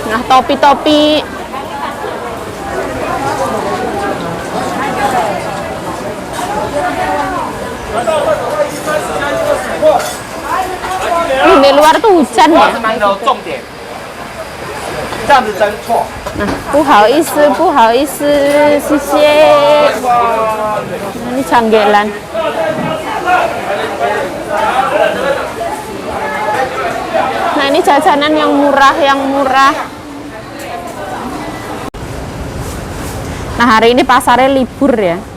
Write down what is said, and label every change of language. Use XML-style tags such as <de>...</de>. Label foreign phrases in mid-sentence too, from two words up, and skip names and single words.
<id>topi-topi. Di luar tuh hujan ya. Nah,</id> <zh>不好意思，不好意思，谢谢。</zh> <id>Nah, ini janggelan. Nah, ini jajanan yang murah, Nah, hari ini pasarnya libur ya.</id>